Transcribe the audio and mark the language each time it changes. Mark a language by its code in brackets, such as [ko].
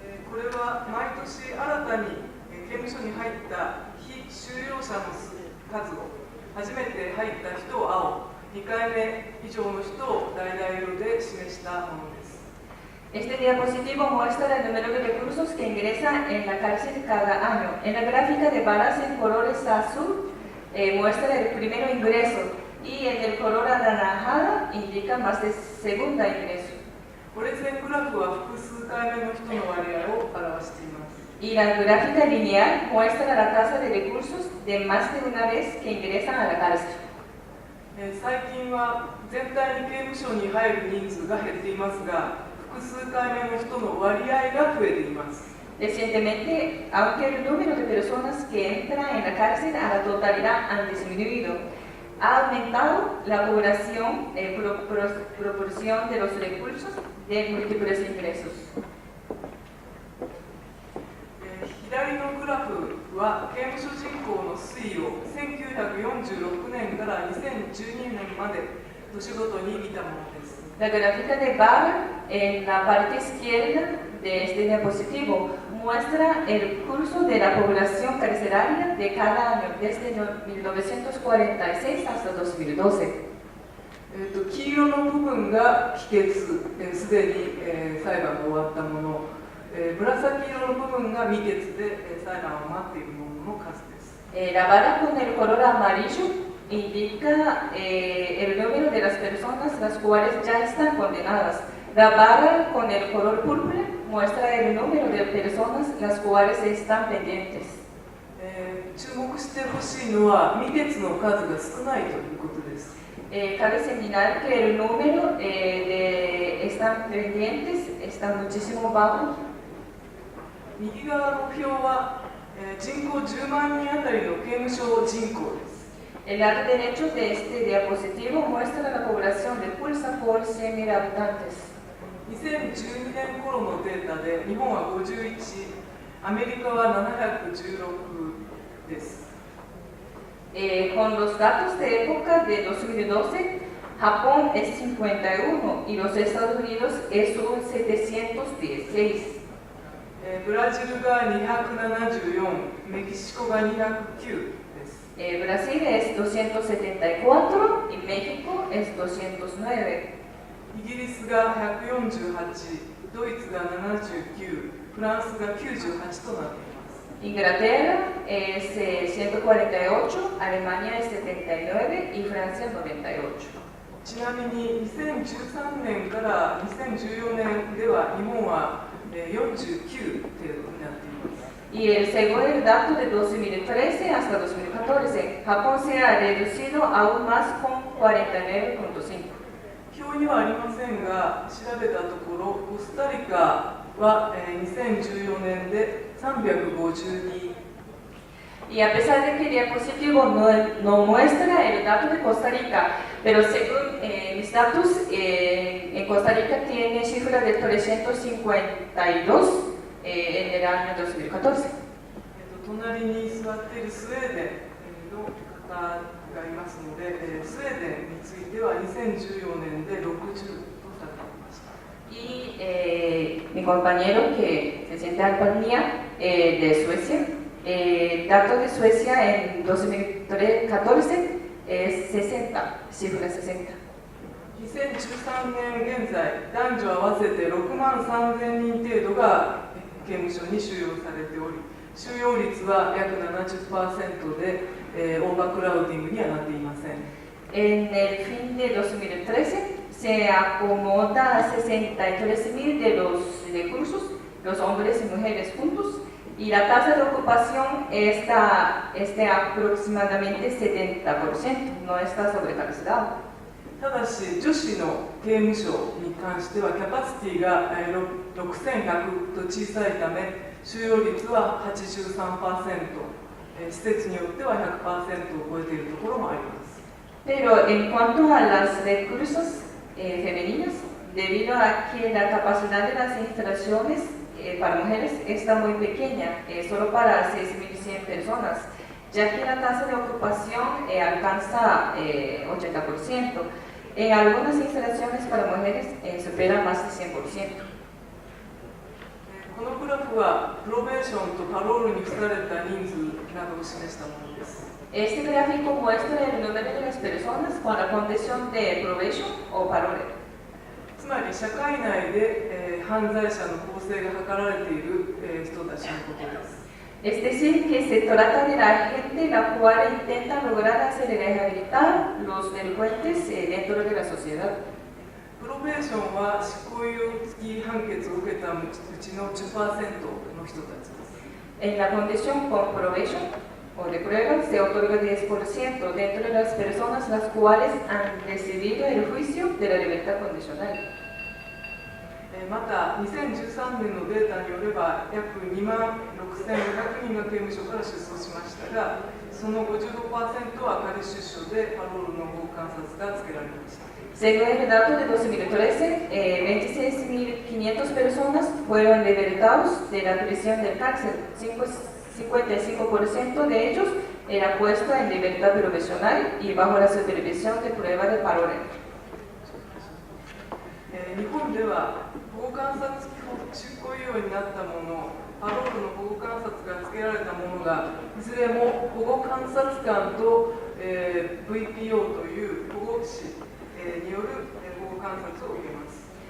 [ja] これは毎年新たに刑務所に入った被収容者の数を、初めて入った人を青、2回目以上の人を橙色で示したものです。 [es] Este diapositivo muestra el número de reclusos que ingresan en la cárcel cada año. En la gráfica de barras en colores azul muestra el primer ingreso y en el color anaranjado indica más de segunda ingreso. [ja] これ線グラフは複数回目の人の割合を表しています。 [es] Y la gráfica lineal muestra la tasa de reclusos de más de una vez que ingresan a la cárcel. [ja] 最近は全体に刑務所に入る人数が減っていますが、複数回目の人の割合が増えています。 [es] Recientemente, aunque el número de personas que entran en la cárcel a la totalidad han disminuido, ha aumentado la población proporción de los recursos de múltiples ingresos. [ja] 左のグラフは刑務所人口の推移を1946年から2012年まで年ごとに見たものです。 [es] La gráfica de barra en la parte izquierda de este diapositivo muestra el curso de la población carcelaria de cada año desde 1946 hasta 2012. [ja] 黄色の部分が帰結、すでに裁判が終わったもの、紫色の部分が未決で裁判を待っているものの数です。 [es] La barra con el color amarillo indica el número de las personas las cuales ya están condenadas. La barra con el color púrpura muestra el número de personas las cuales están pendientes. [ja] 注目してほしいのは未決の数が少ないということです。 [es] Cabe señalar que el número de están pendientes está muchísimo bajo. [ja] 右側の表は人口10万人あたりの刑務所人口です。 [es] El lado derecho de este diapositivo muestra la población de Pulsa por 100.000 habitantes. [ja] 2012年頃のデータで日本は51、アメリカは716です。 [es] Con los datos de época de 2012, Japón es 51 y los Estados Unidos es un 716. [ja] ブラジルが274、メキシコが209です。 [es] Brasil es 274 y México es 209. [ja] イギリスが148、ドイツが79、フランスが98となっています。 [es] Inglaterra es 148, Alemania es 79 y Francia 98. [ja] ちなみに2013年から2014年では日本は49程度になっています。 [es] Y según el dato de 2013 hasta 2014, Japón se ha reducido aún más con 49.5. [ja] 表にはありませんが、調べたところ、コスタリカは2014年で352。 [es] Y a pesar de que el diapositivo no muestra el dato de Costa Rica, pero según mis datos, en Costa Rica tiene cifra de 352 en el año 2014. [ja] 隣に座っているスウェーデンの方がいますので、スウェーデンについては2014年で60とされていました。 [es] Y mi compañero que se siente al par mía de Suecia, dato de Suecia en 2014 es 60, cifra 60. [ja] 2013年現在、男女合わせて6万3000人程度が刑務所に収容されており、収容率は約 70% で、オーバークラウディングにはなっていません。 [es] En el fin de 2013 se acomoda a 63,000 de los reclusos, los hombres y mujeres juntos, y la tasa de ocupación está aproximadamente 70%, no está sobrecarcelado. [ja] ただし、女子の刑務所に関してはキャパシティが6100と小さいため、収容率は 83%、施設によっては 100% を超えているところもあります。 [es] Pero en cuanto a las reclusas femeninas, debido a que la capacidad de las instalaciones para mujeres está muy pequeña, solo para 6.100 personas, ya que la tasa de ocupación alcanza 80%. En algunas instalaciones para mujeres supera más del 100%. [ja] このグラフはプロベーションとパロールに付された人数などを示したものです。 [es] Este gráfico muestra el número de las personas con la condición de probation o parole. [ja] つまり社会内で、犯罪者の更生が図られている、人たちのことです。 [es] Es decir, que se trata de la gente la cual intenta lograr hacer rehabilitar los delincuentes dentro de la sociedad. [ja] プロベーションは執行猶予付き判決を受けたうちの 10% の人たちです。 [es] En la condición con probation o de prueba se otorga 10% dentro de las personas las cuales han recibido el juicio de la libertad condicional. [ja] また2013年のデータによれば約2万6500人が刑務所から出所しましたが、その 55% は仮出所でパロールの保護観察がつけられました。 [es] Según el dato de 2013, 26.500 personas fueron liberados de la prisión del cárcel. 55% de ellos era puesto en libertad provisional y bajo la supervisión de prueba de parole. [ja] 日本では保護観察付き執行猶予になったもの、パロールの保護観察がつけられたものがいずれも保護観察官と、VPO という保護士、による保護観察を受けます。